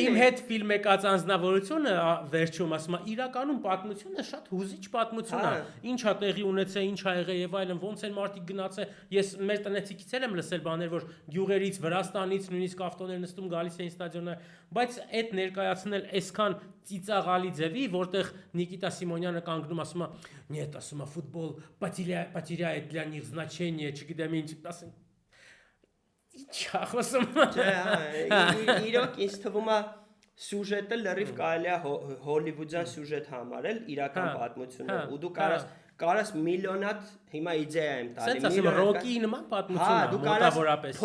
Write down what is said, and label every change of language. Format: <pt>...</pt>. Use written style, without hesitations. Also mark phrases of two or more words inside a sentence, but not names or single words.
<hy>Իմ հետ ֆիլմ եկած անձնավորությունը վերջում ասում է, իրականում պատմությունը շատ հուզիչ պատմություն է։ Ինչ է տեղի ունեցել, ինչ ա եղել եւ այլն, ոնց են մարդիկ գնացել։ Ես մեր տնեցիկից եմ լսել բաներ, որ գյուղերից, Վրաստանից, նույնիսկ ավտոներ նստում գալիս էին ստադիոններ, բայց այդ ներկայացնել այսքան ծիծաղալի ձևի, որտեղ Նիկիտա Սիմոնյանը կանգնում ասում է, «Нет, ասում է,</hy> <ru>футбол потеряет для них значение,</ru> <hy>չգիտեմ ինչ», ասեմ, ի՞նչ է խոսում։ Չէ, իրոք ինձ թվում է սյուժետը լրիվ կարելի է հոլիվուդյան սյուժետ համարել իրական պատմությունը, ու դու կարաս միլիոնատ հիմա իդեա եմ տալի։ Սենց ասեմ ռոկի նման պատմություն է մոտավորապես։</hy>